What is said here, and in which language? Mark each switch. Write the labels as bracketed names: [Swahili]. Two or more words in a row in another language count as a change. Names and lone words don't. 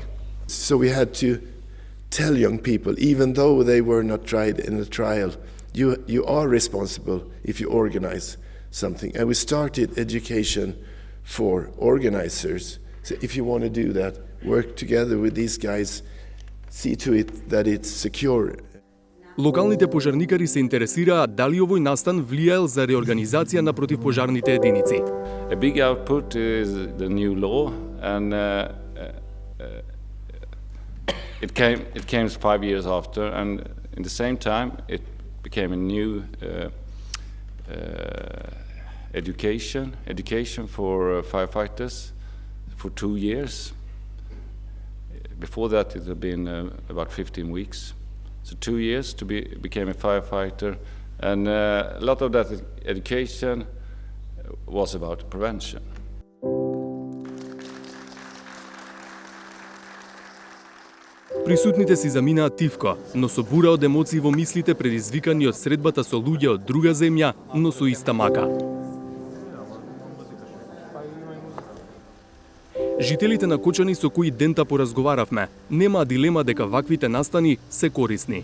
[English] So we had to tell young people, even though they were not tried in a trial, you are responsible if you organize something. And we started education for organizers. So if you want to do that, work together with these guys, see to it that it's secure. [Macedonian] Локалните пожарникари се интересираа дали овој настан влијаел за реорганизација на противпожарните единици. [English] A big output is the new law, and it came 5 years after, and in the same time it became a new education for firefighters for 2 years. Before that it had been about 15 weeks. So 2 years to became a firefighter, and a lot of that education was about prevention. [Macedonian] Присутните си заминаа тивко, но со бура од емоции во мислите предизвикани од средбата со луѓе од друга земја, но со иста мака. Жителите на Кочани со кои дента поразговаравме, немаа дилема дека ваквите настани се корисни.